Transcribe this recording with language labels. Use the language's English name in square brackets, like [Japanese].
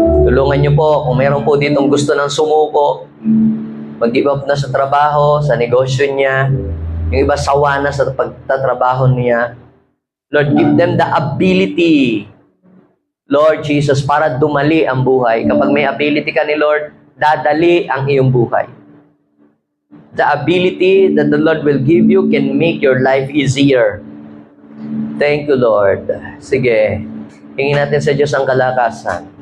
[Filipino] Tulungan niyo po, kung meron po ditong gusto ng sumuko, mag-give up na sa trabaho, sa negosyo niya, yung iba sawa na sa pagtatrabaho niya. [English] Lord, give them the ability, Lord Jesus, [Filipino] para dumali ang buhay. Kapag may ability ka ni Lord, dadali ang iyong buhay. [English] The ability that the Lord will give you can make your life easier. Thank you, Lord. [Filipino] Sige, hingin natin sa Diyos ang kalakasan.